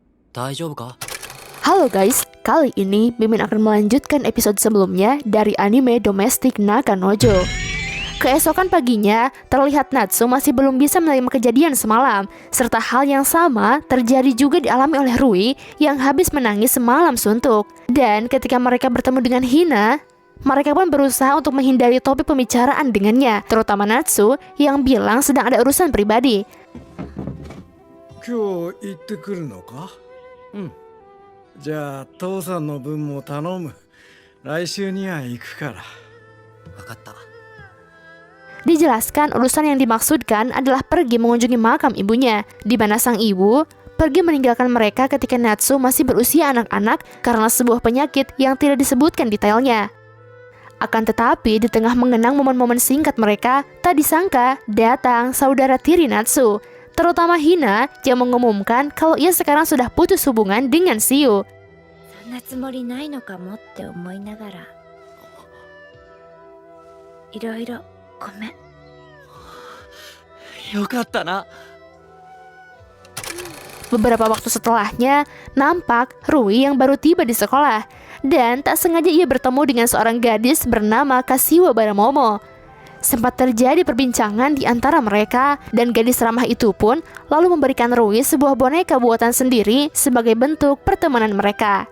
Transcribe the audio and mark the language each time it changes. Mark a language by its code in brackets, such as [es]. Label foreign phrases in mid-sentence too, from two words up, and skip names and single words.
[ja] 大丈夫か？ [id] Halo guys, kali ini Mimin akan melanjutkan episode sebelumnya dari anime Domestic Nakanojo. Keesokan paginya, terlihat Natsu masih belum bisa menerima kejadian semalam, serta hal yang sama terjadi juga dialami oleh Rui yang habis menangis semalam suntuk. Dan ketika mereka bertemu dengan Hina, mereka pun berusaha untuk menghindari topik pembicaraan dengannya, terutama Natsu yang bilang sedang ada urusan pribadi. [ja] 今日行ってくるのか？じゃあ父さんの分も頼む。来週には行くから。分かった。 [id] Dijelaskan urusan yang dimaksudkan adalah pergi mengunjungi makam ibunya, di mana sang ibu pergi meninggalkan mereka ketika Natsu masih berusia anak-anak karena sebuah penyakit yang tidak disebutkan detailnya. Akan tetapi, di tengah mengenang momen-momen singkat mereka, tak disangka datang saudara tiri Natsu, terutama Hina yang mengumumkan kalau ia sekarang sudah putus hubungan dengan Siu. [ja] そんなつもりないのかもって思いながらいろいろごめん。よかったな。 [id] Beberapa waktu setelahnya, nampak Rui yang baru tiba di sekolah, dan tak sengaja ia bertemu dengan seorang gadis bernama Kashiwa Baramomo. Sempat terjadi perbincangan di antara mereka, dan gadis ramah itu pun lalu memberikan Rui sebuah boneka buatan sendiri sebagai bentuk pertemanan mereka.